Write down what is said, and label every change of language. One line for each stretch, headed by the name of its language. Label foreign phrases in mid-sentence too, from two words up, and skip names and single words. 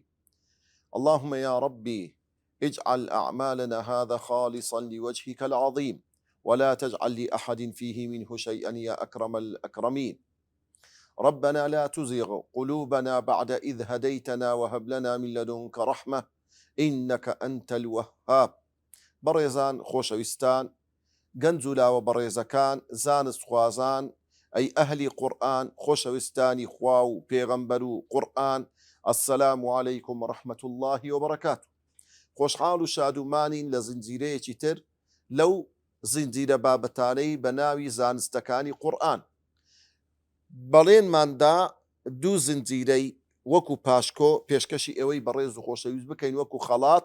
Arabic: اللهم يا ربي اجعل أعمالنا هذا خالصا لوجهك العظيم، ولا تجعل لأحد فيه منه شيئا يا أكرم الأكرمين. ربنا لا تزغ قلوبنا بعد إذ هديتنا وهب لنا من لدنك رحمة إنك أنت الوهاب.
Central Kurdish: بەڕێزان خۆشەویستان، گەنجولاوە بەڕێزەکان، زانست خوازان، ئەی ئەهلی قورئان، خۆشەویستانی خوا و پێغەمبەر و قورئان،
Arabic: السلام عەلەیکم ورحمة الله وبركاته.
Central Kurdish: خۆشحاڵ و شادومانین لە زنجیرەیەکی تر لەو زنجیرە بابەتانەی بە ناوی زانستەکانی قورئان. بەڵێنماندا دوو زنجیرەی وەکو پاشکۆ پێشکەشی ئێوەی بەڕێز و خۆشەویست بکەین وەکو خەڵات.